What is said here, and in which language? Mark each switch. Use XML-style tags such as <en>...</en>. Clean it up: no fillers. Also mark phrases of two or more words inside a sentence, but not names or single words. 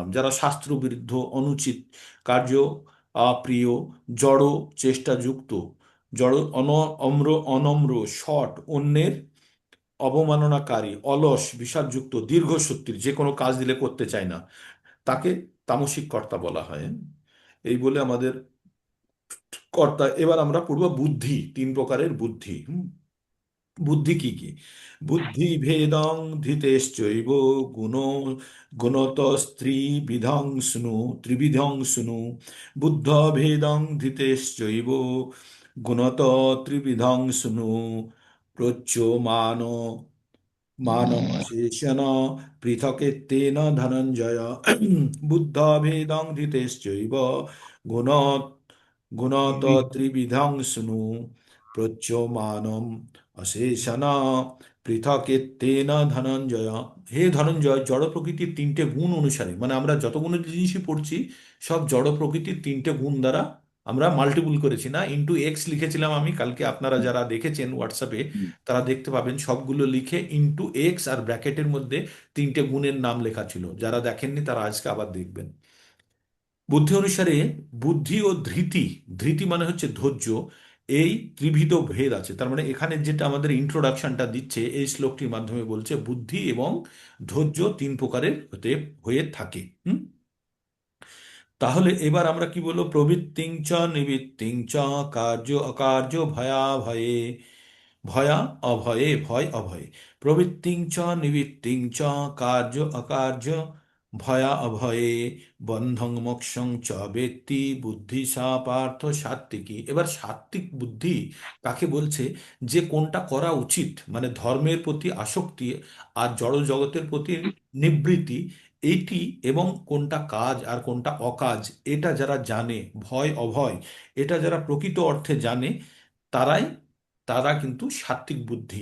<bn>যারা শাস্ত্র বিরুদ্ধ, অনুচিত কার্য, অপ্রিয়, জড় চেষ্টাযুক্ত, জড় অনম্র, শট, অন্যের অবমাননাকারী, অলস, বিষাদযুক্ত, দীর্ঘসূত্রী, যে কোনো কাজ দিলে করতে চায় না, তাকে তামসিক কর্তা বলা হয়। এই বলে আমাদের কর্তা। এবার আমরা পড়ব বুদ্ধি, 3 প্রকারের বুদ্ধি। বুদ্ধি কি কি?</bn> <sa>বুদ্ধি ভেদং ধৃতেশ্চৈব গুণ গুণতস্ত্রিবিধং স্নু ত্রিবিধং স্নু। বুদ্ধ ভেদং ধৃতেশ্চৈব গুণত ত্রিবিধং স্নু। প্রচ্যমান মানমশেষণ পৃথকেত্তেন ধনঞ্জয়। বুদ্ধভেদং ধৃতেশ্চৈব গুণ গুণত ত্রিবিধং স্নু। প্রচ্যমানম অশেষণ পৃথকেত্তেন ধনঞ্জয়।</sa> <bn>হে ধনঞ্জয়, জড় প্রকৃতির 3টে গুণ অনুসারে, মানে আমরা যতগুলো জিনিসই পড়ছি সব জড় প্রকৃতির 3টে গুণ দ্বারা আমরা মাল্টিপুল করেছি, না</bn> <en>into x</en> <bn>লিখেছিলাম আমি কালকে, আপনারা যারা দেখেছেন হোয়াটসঅ্যাপে হুম। তারা দেখতে পাবেন সবগুলো লিখে</bn> <en>into x</en> <bn>আর ব্র্যাকেটের মধ্যে 3টে গুণের নাম লেখা ছিল। যারা দেখেননি তারা আজকে আবার দেখবেন। বুদ্ধি অনুসারে বুদ্ধি ও ধৃতি, ধৃতি মানে হচ্ছে ধৈর্য, এই ত্রিবিধ ভেদ আছে। তার মানে এখানে যেটা আমাদের ইন্ট্রোডাকশনটা দিচ্ছে এই শ্লোকটির মাধ্যমে বলছে বুদ্ধি এবং ধৈর্য 3 প্রকারের হতে হয়ে থাকে। তাহলে এবার আমরা কি বলবো,</bn> <sa>প্রবৃত্তিং চ নিবৃত্তিং চ কার্য অকার্য ভয়া ভয়ে। ভয়া অভয়ে, ভয় অভয়ে। প্রবৃত্তিং চ নিবৃত্তিং চ কার্য অকার্য ভয়া অভয়ে। বন্ধং মোক্ষং চ বেত্তি বুদ্ধি সা পার্থ সাত্ত্বিকী।</sa> <bn>এবার সাত্ত্বিক বুদ্ধি কাকে বলছে, যে কোনটা করা উচিত, মানে ধর্মের প্রতি আসক্তি আর জড় জগতের প্রতি নিবৃত্তি, এইটি, এবং কোনটা কাজ আর কোনটা অকাজ এটা যারা জানে, ভয় অভয় এটা যারা প্রকৃত অর্থে জানে, তারাই তারা কিন্তু সাত্ত্বিক বুদ্ধি।</bn>